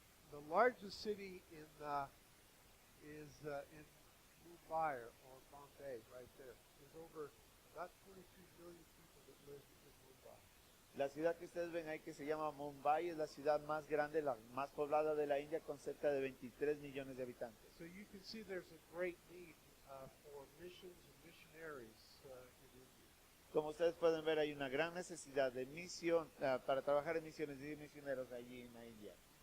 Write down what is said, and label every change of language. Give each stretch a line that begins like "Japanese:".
English: The largest city is in Mumbai or Bombay, right there. There's over about 23 million people that live in Mumbai.
Spanish: La ciudad que ustedes ven ahí, que se llama Mumbai, es la ciudad más grande, la más poblada de la India, con cerca de 23 millones de habitantes.
English: So you can see there's a great need for missions and missionaries in India.
Spanish: Como ustedes pueden ver, hay una gran necesidad de misión para trabajar en misiones y misioneros allí en la India.